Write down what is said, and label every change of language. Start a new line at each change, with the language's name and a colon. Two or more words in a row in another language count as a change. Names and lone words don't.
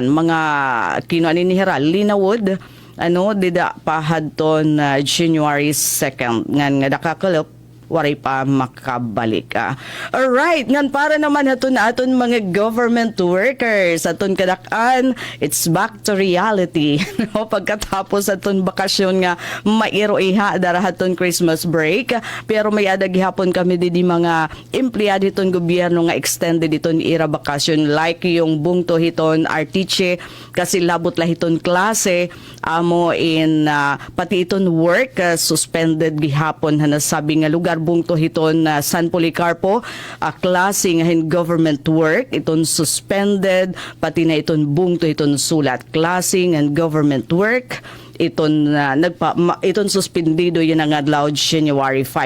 Waray: Mga kinuan ni Heral linawod, ano, dida pahadton January 2nd nga nakakalop waray pa makabalik. Alright, ngan para naman aton mga
English: government workers
Waray: aton kadakan,
English: it's back to reality.
Waray: No, pagkatapos aton bakasyon nga mairo iha darahaton
English: Christmas break,
Waray: pero may ada gihapon kami di mga empleyado hiton gobyerno nga extended iton ira bakasyon, like yung bungto hiton Artiche kasi labot la hiton klase amo in pati iton
English: work suspended
Waray: gihapon hanasabi nga lugar bungto hiton San Policarpo, klase nga
English: government work
Waray: iton suspended, pati na iton bungto hiton sulat klase
English: and government work
Waray: iton iton suspendido yan ang adlaw January 5.